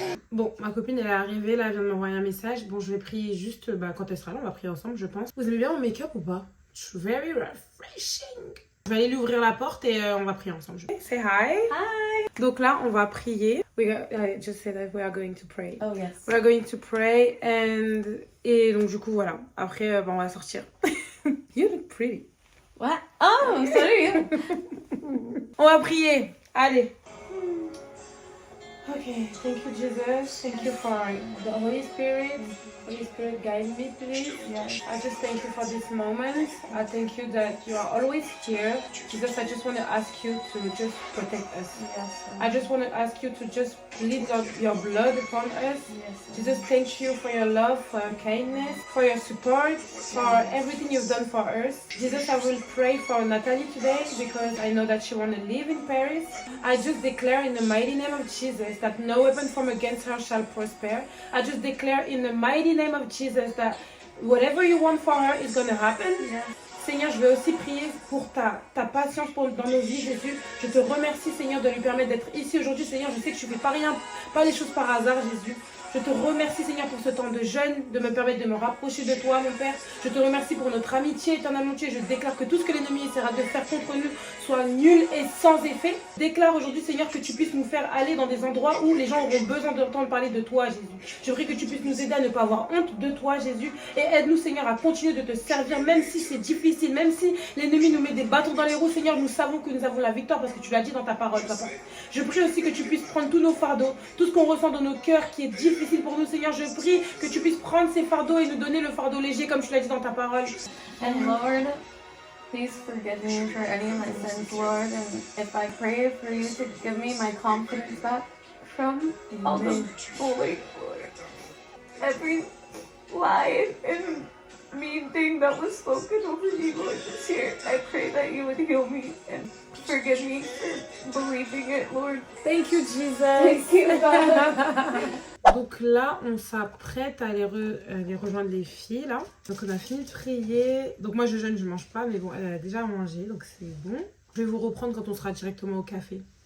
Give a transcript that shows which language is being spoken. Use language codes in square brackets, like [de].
[fr] Bon, ma copine elle est arrivée, là elle vient de m'envoyer un message. Bon, je vais prier juste quand elle sera là, on va prier ensemble je pense. Vous aimez bien mon make-up ou pas? [en] It's very refreshing. [fr] Je vais aller lui ouvrir la porte et on va prier ensemble. [en] Say hi. Hi. [fr] Donc là, on va prier. [en] I just said that we are going to pray. Oh yes. We are going to pray [fr] et donc du coup voilà. Après on va sortir. [en] You look pretty. What? Oh, so do you. [fr] On va prier. Allez. [en] Okay, thank you Jesus, thank you for the Holy Spirit. Holy Spirit, guide me please. Yes. I just thank you for this moment. I thank you that you are always here. Jesus, I just want to ask you to just protect us. Yes. I just want to ask you to just leave your blood upon us. Yes. Jesus, thank you for your love, for your kindness, for your support, for everything you've done for us. Jesus, I will pray for Natalie today because I know that she wants to live in Paris. I just declare in the mighty name of Jesus that no weapon formed against her shall prosper. I just declare in the mighty name of Jesus that whatever you want for her is going to happen. Yes. [fr] Seigneur, je vais aussi prier pour ta patience dans nos vies, Jésus. Je te remercie, Seigneur, de lui permettre d'être ici aujourd'hui. Seigneur, je sais que tu ne fais pas les choses par hasard, Jésus. Je te remercie, Seigneur, pour ce temps de jeûne, de me permettre de me rapprocher de toi, mon Père. Je te remercie pour notre amitié, éternelle amitié. Je déclare que tout ce que l'ennemi essaiera de faire contre nous soit nul et sans effet. Je déclare aujourd'hui, Seigneur, que tu puisses nous faire aller dans des endroits où les gens auront besoin d'entendre parler de toi, Jésus. Je prie que tu puisses nous aider à ne pas avoir honte de toi, Jésus. Et aide-nous, Seigneur, à continuer de te servir, même si c'est difficile, même si l'ennemi nous met des bâtons dans les roues. Seigneur, nous savons que nous avons la victoire parce que tu l'as dit dans ta parole, Papa. Je prie aussi que tu puisses prendre tous nos fardeaux, tout ce qu'on ressent dans nos cœurs qui est difficile pour nous, Seigneur. Je prie que tu puisses prendre ces fardeaux et nous donner le fardeau léger comme tu l'as dit dans ta parole. [en] And Lord, please forgive me for any of my sins, Lord. And if I pray for you to give me my confidence back from all the bullying, Lord, every lie and mean thing that was spoken over me, Lord, this year, I pray that you would heal me and forgive me for believing it, Lord. Thank you, Jesus. Thank you, God. [fr] Donc là, on s'apprête à aller rejoindre les filles, là. Donc on a fini de prier. Donc moi, je jeûne, je mange pas, mais bon, elle a déjà mangé, donc c'est bon. Je vais vous reprendre quand on sera directement au café.